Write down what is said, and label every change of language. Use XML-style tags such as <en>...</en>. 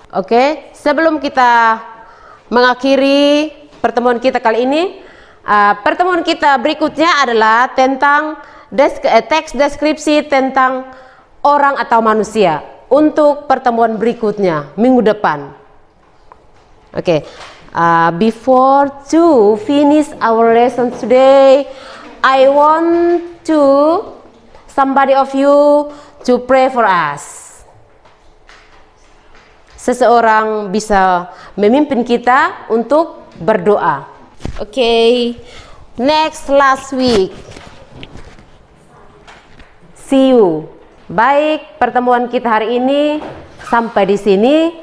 <id>Oke, sebelum kita mengakhiri pertemuan kita kali ini, pertemuan kita berikutnya adalah tentang teks deskripsi tentang orang atau manusia untuk pertemuan berikutnya minggu depan.</id> <en>Okay, before to finish our lesson today, I want to somebody of you to pray for us.</en> <id>Seseorang bisa memimpin kita untuk berdoa.</id> <en>Okay, last week. See you.</en> <id>Baik, pertemuan kita hari ini sampai di sini.</id>